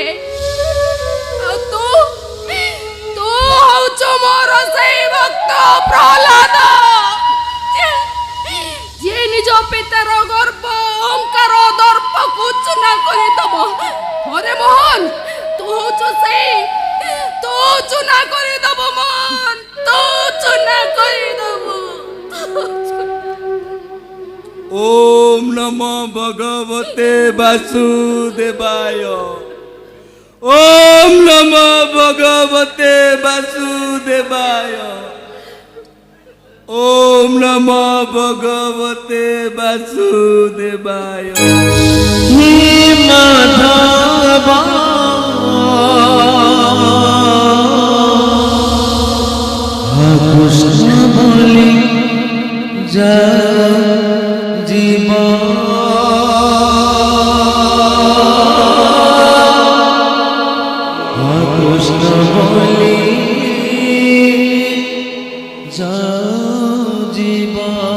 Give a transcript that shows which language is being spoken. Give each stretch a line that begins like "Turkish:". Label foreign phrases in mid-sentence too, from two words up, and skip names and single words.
Odia: ଆଉ ତୁ ହଉଛୁ ମୋର ସେଇ ଭକ୍ତ ପ୍ରହ୍ଲାଦ, ଯିଏ ନିଜ ପିତାର ଗର୍ବ ଅହଙ୍କାର ଦର୍ପକୁ ଚୂନା କରିଦବ। ହରେ ମୋହନ, ତୁ ହଉଛୁ ସେଇ, ତୁ ଚୂନା କରିଦବ ମୋହନ, ତୁ ଚୂନା କରିଦବ।
Sanskrit: ओम नमो भगवते वासुदेवाय। ओम नमो भगवते वासुदेवाय। ओम नमो भगवते वासुदेवाय।
Odia: ହେ ମାଧବା କୃଷ୍ଣ ବୋଲି ଯା ଜୀବା କୃଷ୍ଣ ବୋଲି ଯା ଜୀବା।